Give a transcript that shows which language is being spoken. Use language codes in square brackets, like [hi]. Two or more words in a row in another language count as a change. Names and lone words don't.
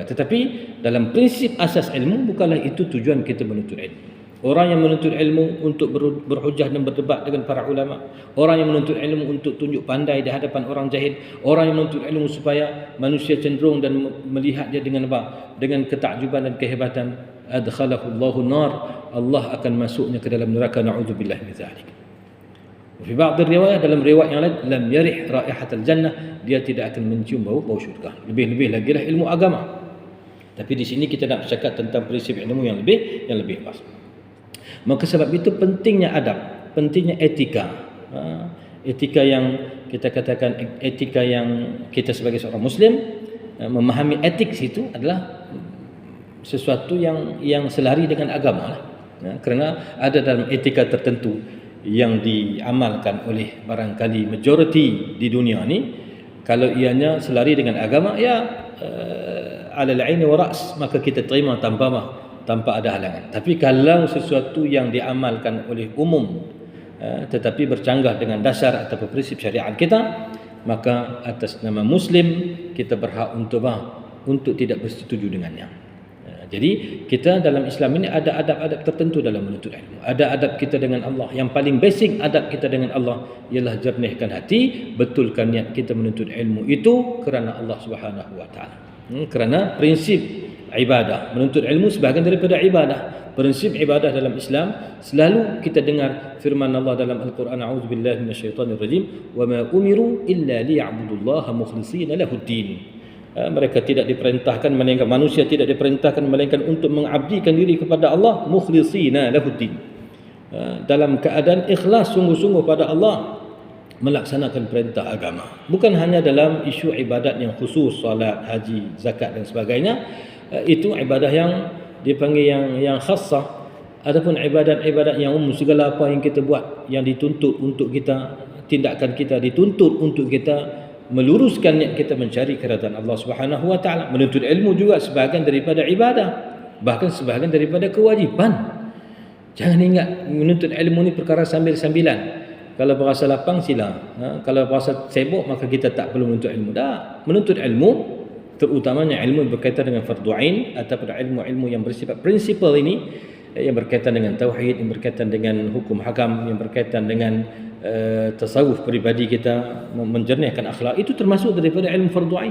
[ms] Tetapi dalam prinsip asas ilmu, bukanlah itu tujuan kita menuntut ilmu. Orang yang menuntut ilmu untuk berhujah dan berdebat dengan para ulama, orang yang menuntut ilmu untuk tunjuk pandai di hadapan orang jahil, orang yang menuntut ilmu supaya manusia cenderung dan melihat dia dengan apa? Dengan ketakjuban dan kehebatan, [ar] أدخله الله النار, [ms] Allah akan masuknya ke dalam neraka, [ar] نعوذ بالله من ذلك. [ms] Di ba'd riwayat, dalam riwayat yang lain, [ar] لم يرح رائحة الجنة, [ms] dia tidak akan mencium bau syurga. Lebih-lebih lagi lah ilmu agama. Tapi di sini kita nak bercakap tentang prinsip ilmu yang lebih luas. Maka sebab itu pentingnya adab, pentingnya etika. Etika yang kita katakan etika yang kita sebagai seorang muslim memahami etik itu adalah sesuatu yang selari dengan agama lah. Kerana ada dalam etika tertentu yang diamalkan oleh barangkali majoriti di dunia ni, kalau ianya selari dengan agama, [ar] يا على العين والرأس, [ms] maka kita terima tanpa ada halangan. Tapi kalau sesuatu yang diamalkan oleh umum tetapi bercanggah dengan dasar atau prinsip syariat kita, maka atas nama muslim kita berhak untuk tidak bersetuju dengannya. Jadi kita dalam Islam ini ada adab-adab tertentu dalam menuntut ilmu. Ada adab kita dengan Allah. Yang paling basic adab kita dengan Allah ialah jernihkan hati, betulkan niat kita menuntut ilmu itu kerana Allah [ar] سبحانه وتعالى. [ms] Kerana prinsip ibadah, menuntut ilmu sebahagian daripada ibadah. Prinsip ibadah dalam Islam selalu kita dengar firman Allah dalam Al-Quran, [ar] أعوذ بالله من الشيطان الرجيم, وما أمروا إلا ليعبدوا الله مخلصين له الدين. [ms] Mereka tidak diperintahkan, melainkan manusia tidak diperintahkan melainkan untuk mengabdikan diri kepada Allah, [ar] مخلصين له الدين, [ms] dalam keadaan ikhlas sungguh-sungguh pada Allah, melaksanakan perintah agama. Bukan hanya dalam isu ibadat yang khusus, salat, haji, zakat dan sebagainya. Itu ibadah dipanggil yang khassah. Adapun ibadat-ibadat yang umum, segala apa yang kita buat yang dituntut untuk kita, tindakan kita dituntut untuk kita meluruskan niat kita mencari keridaan Allah [ar] سبحانه وتعالى. [ms] Menuntut ilmu juga sebahagian daripada ibadah, bahkan sebahagian daripada kewajipan. Jangan ingat menuntut ilmu ni perkara sambil-sambilan. Kalau berasa lapang sila, kalau berasa sibuk maka kita tak perlu menuntut ilmu. Dah, menuntut ilmu, terutamanya ilmu yang berkaitan dengan fardu ain ataupun ilmu-ilmu yang bersifat prinsipal ini, yang berkaitan dengan tauhid, yang berkaitan dengan hukum hakam, yang berkaitan dengan tasawuf peribadi kita, menjernihkan akhlak, itu termasuk daripada ilmu fardu ain.